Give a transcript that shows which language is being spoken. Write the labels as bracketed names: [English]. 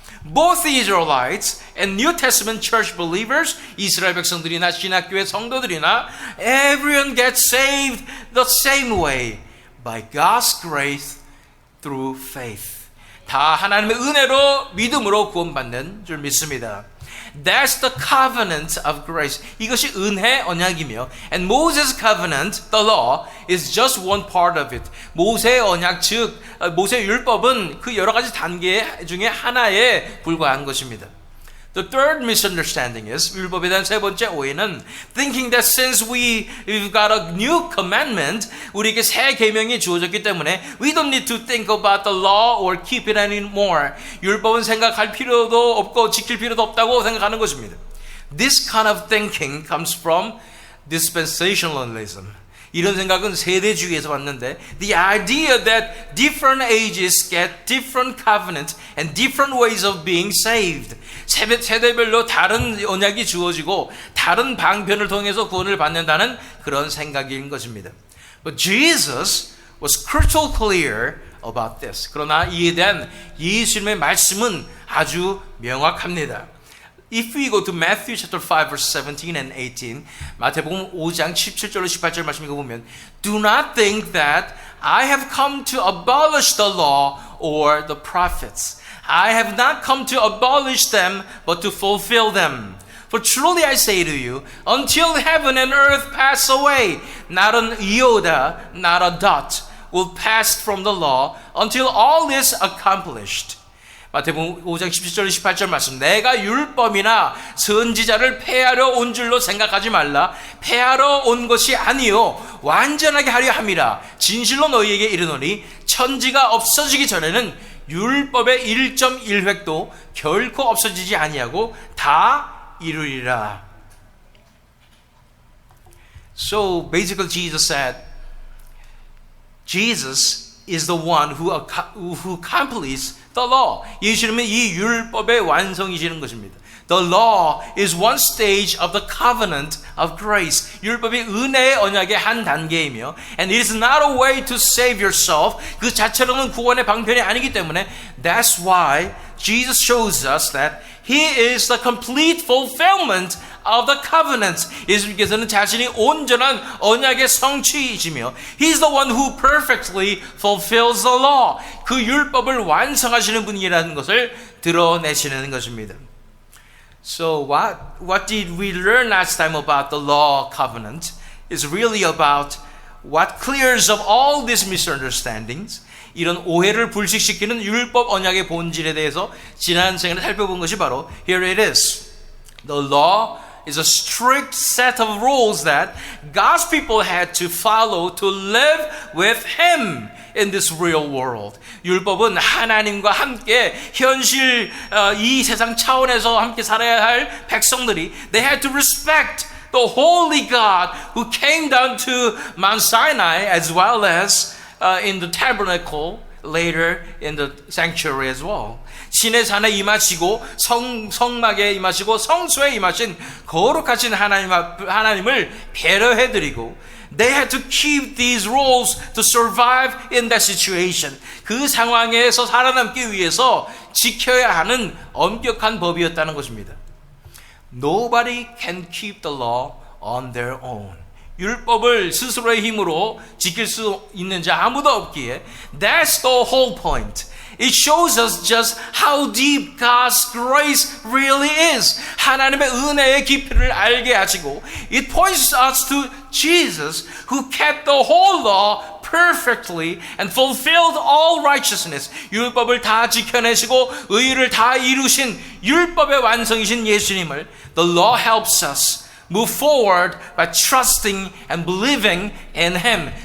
[English] Both the Israelites and New Testament church believers, [Korean] 이스라엘 백성들이나 신학교의 성도들이나 [English] everyone gets saved the same way by God's grace through faith. [Korean] 다 하나님의 은혜로 믿음으로 구원받는 줄 믿습니다. [English] That's the covenant of grace. [Korean] 이것이 은혜 언약이며 [English] and Moses' covenant, the law, is just one part of it. [Korean] 모세의 언약, 즉 모세의 율법은 그 여러 가지 단계 중에 하나에 불과한 것입니다. The third misunderstanding is, 율법에 대한 세 번째 오해는 thinking that since we've got a new commandment, 우리에게 새 계명이 주어졌기 때문에 we don't need to think about the law or keep it anymore. 율법은 생각할 필요도 없고 지킬 필요도 없다고 생각하는 것입니다. [English] This kind of thinking comes from dispensationalism. [Korean] 이런 생각은 세대주의에서 왔는데 [English] the idea that different ages get different covenants and different ways of being saved. [Korean] 세대별로 다른 언약이 주어지고 다른 방편을 통해서 구원을 받는다는 그런 생각인 것입니다. [English] But Jesus was crystal clear about this. [Korean] 그러나 이에 대한 예수님의 말씀은 아주 명확합니다. [English] If we go to Matthew chapter 5 verse 17 and 18, [Korean] 마태복음 5장 17절로 18절 말씀 읽어보면 [English] Do not think that I have come to abolish the law or the prophets. I have not come to abolish them, but to fulfill them. For truly I say to you, until heaven and earth pass away, not an iota, not a dot will pass from the law until all is accomplished. [Korean] 마태복음 5장 17절 18절 말씀. 내가 율법이나 선지자를 폐하러 온 줄로 생각하지 말라. 폐하러 온 것이 아니요 완전하게 하려 함이라. 진실로 너희에게 이르노니 천지가 없어지기 전에는 율법의 1.1획도 결코 없어지지 아니하고 다 이루리라. [English] So basically Jesus said, Jesus is the one who completes the law. [Korean] 예수님은 이 율법의 완성이시는 것입니다. [English] The law is one stage of the covenant of grace. [Korean] 율법이 은혜의 언약의 한 단계이며 [English] and it is not a way to save yourself. [Korean] 그 자체로는 구원의 방편이 아니기 때문에 [English] that's why Jesus shows us that He is the complete fulfillment of the covenant. [Korean] 예수님께서는 자신이 온전한 언약의 성취이시며 [English] He's the one who perfectly fulfills the law. [Korean] 그 율법을 완성하시는 분이라는 것을 드러내시는 것입니다. [English] So what did we learn last time about the law covenant is really about what clears up all these misunderstandings. [Korean] 이런 오해를 불식시키는 율법 언약의 본질에 대해서 지난 시간에 살펴본 것이 바로 [English] here it is. The law is a strict set of rules that God's people had to follow to live with Him in this real world. [Korean] 율법은 하나님과 함께 현실 이 세상 차원에서 함께 살아야 할 백성들이 [English] they had to respect the holy God who came down to Mount Sinai as well as in the tabernacle later in the sanctuary as well. [Korean] 신의 산에 임하시고 성막에 임하시고 성소에 임하신 거룩하신 하나님을 배려해드리고 [English] They had to keep these rules to survive in that situation. [Korean] 그 상황에서 살아남기 위해서 지켜야 하는 엄격한 법이었다는 것입니다. [English] Nobody can keep the law on their own. [Korean] 율법을 스스로의 힘으로 지킬 수 있는 자 아무도 없기에 [English] That's the whole point. It shows us just how deep God's grace really is. [Korean] 하나님의 은혜의 깊이를 알게 하시고 [English] It points us to Jesus who kept the whole law perfectly and fulfilled all righteousness. [Korean] 율법을 다 지켜내시고 의를 다 이루신 율법의 완성이신 예수님을 [English] The law helps us move forward by trusting and believing in Him.